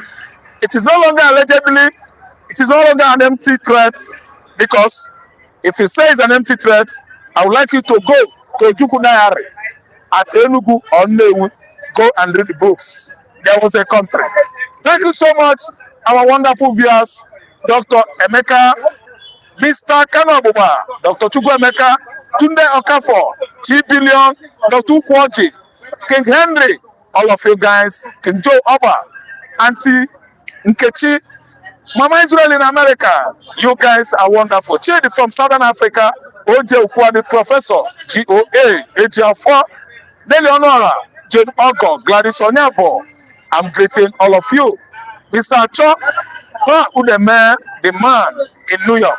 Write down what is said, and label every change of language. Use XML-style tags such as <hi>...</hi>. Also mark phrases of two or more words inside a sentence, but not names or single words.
<en>It is no longer allegedly, it is no longer an empty threat, because if you say it's an empty threat, I would like you to go to Ojukwu Diary at Enugu or Nnewi, go and read the books. There was a country. Thank you so much, our wonderful viewers, Dr. Emeka, Mr. Kanabuba, Dr. Chukwu Emeka, Tunde Okafor, T. Billion, Dr. Ukwoji, King Henry, all of you guys, King Joe Oba, Auntie Nkechi, Mama Israel in America, you guys are wonderful. Chidi from Southern Africa, OJ Ukwadi, Professor, GOA, AJ4, Nelly Honora, Jane Ogo, Gladys Onyabo, I'm greeting all of you. Mr. Cho, Udeme, the man in New York.</en>